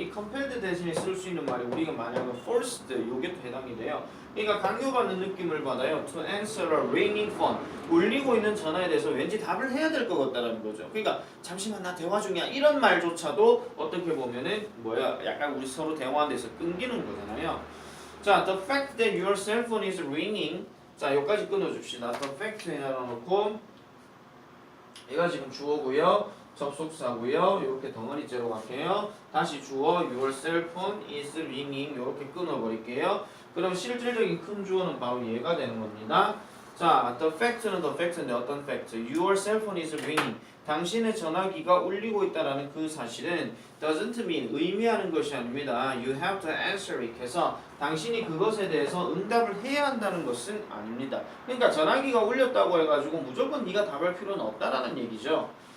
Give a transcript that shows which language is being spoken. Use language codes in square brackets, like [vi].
[ko] 이 compelled 대신에 쓸 수 있는 말이 우리가 만약에 forced 요게 또 해당이 돼요. 그러니까 강요받는 느낌을 받아요. [en] to answer a ringing phone [ko] 울리고 있는 전화에 대해서 왠지 답을 해야 될 것 같다라는 거죠. 그러니까 잠시만 나 대화 중이야 이런 말조차도 어떻게 보면은 약간 우리 서로 대화하는 데서 끊기는 거잖아요. [en] 자, the fact that your cell phone is ringing [ko] 자, 여기까지 끊어줍시다. the fact 해놔놓고 얘가 지금 주어고요. 접속사고요. 이렇게 덩어리째로 갈게요. 다시 주어 [en] your cell phone is ringing [ko] 이렇게 끊어버릴게요. 그럼 실질적인 큰 주어는 바로 얘가 되는 겁니다. [en] 자, the fact는 the fact인데 어떤 fact? Your cell phone is ringing. [ko] 당신의 전화기가 울리고 있다라는 그 사실은 [en] doesn't mean [ko] 의미하는 것이 아닙니다. [en] You have to answer it [ko] 해서 당신이 그것에 대해서 응답을 해야 한다는 것은 아닙니다. 그러니까 전화기가 울렸다고 해가지고 무조건 네가 답할 필요는 없다라는 얘기죠.